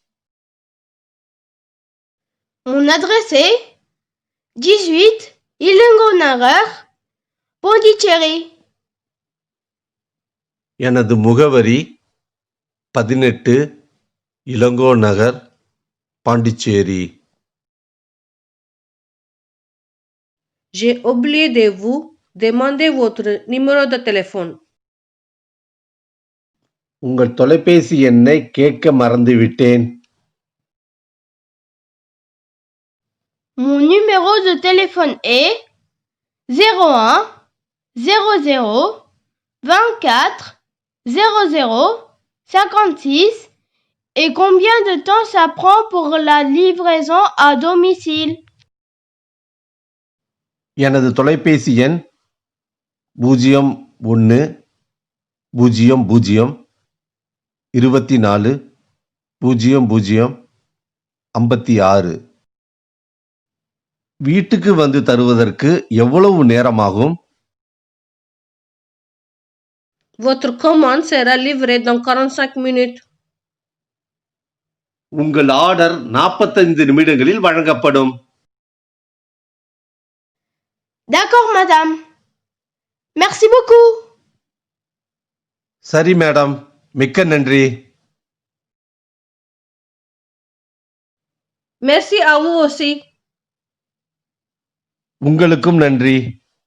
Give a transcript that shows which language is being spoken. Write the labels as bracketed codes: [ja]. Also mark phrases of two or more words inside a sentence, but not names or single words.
[fr] Mon adresse est 18 Ilengonarer, Pondicherry. [ta] எனது முகவரி 18 இளங்கோ நகர், பாண்டிச்சேரி. [fr] J'ai oublié de vous demander votre numéro de téléphone. [ta] உங்கள் தொலைபேசி எண்ணை கேட்க மறந்துவிட்டேன். [fr] Mon numéro de téléphone est 01 00 24 00 56. Et combien de temps ça prend pour la livraison à domicile? [ta] எனது தொலைபேசி எண் 01 00 24 00 56. வீட்டுக்கு வந்து தருவதற்கு எவ்வளவு நேரமாகும்? [fr] Votre commande sera livrée dans 45 minutes. [ta] உங்கள் ஆர்டர் 45 நிமிடங்களில் வழங்கப்படும். [fr] D'accord, madame. Merci beaucoup. [ta] சரி மேடம், மிக்க நன்றி. [fr] Merci à vous aussi. [ta] உங்களுக்கும் நன்றி.